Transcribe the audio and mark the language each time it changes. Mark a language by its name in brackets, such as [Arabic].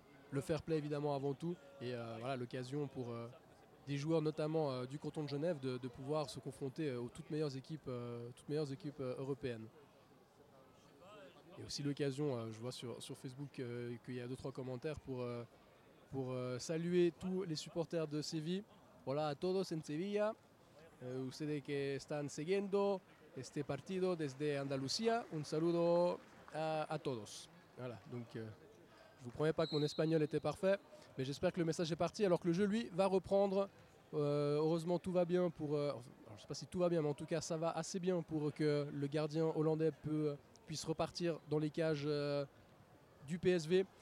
[French] Le fair play évidemment avant tout, et voilà l'occasion pour des joueurs notamment du canton de Genève de pouvoir se confronter aux toutes meilleures équipes européennes. Et aussi l'occasion, je vois sur Facebook qu'il y a 2-3 commentaires pour saluer tous les supporters de Séville. [Spanish] Hola a todos en Sevilla, ustedes que están siguiendo este partido desde Andalucía, un saludo a todos. [French] Voilà, donc je vous promets pas que mon espagnol était parfait, mais j'espère que le message est parti alors que le jeu lui va reprendre. Heureusement tout va bien pour... alors, je ne sais pas si tout va bien, mais en tout cas ça va assez bien pour que le gardien hollandais puisse repartir dans les cages du PSV.